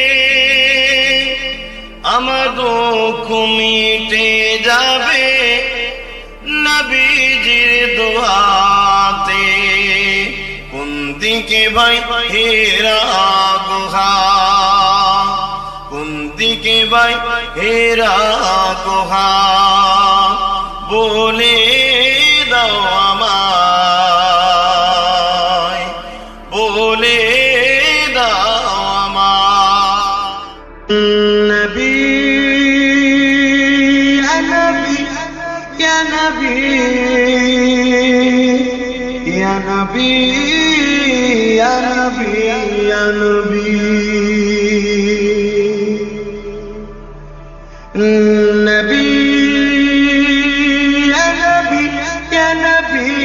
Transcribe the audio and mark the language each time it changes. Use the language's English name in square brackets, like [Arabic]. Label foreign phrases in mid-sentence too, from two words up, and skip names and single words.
[Bangla] আমার দুঃখ মিটে যাবে নবীজির দোয়াতে কোন দিকে ভাই হেরা গুহা কোন দিকে ভাই হেরা গুহা বলে দাও আমায় বলে দাও আমায় নবী [Arabic] یا نبی یا نبی یا نبی یا نبی نبی یا نبی یا نبی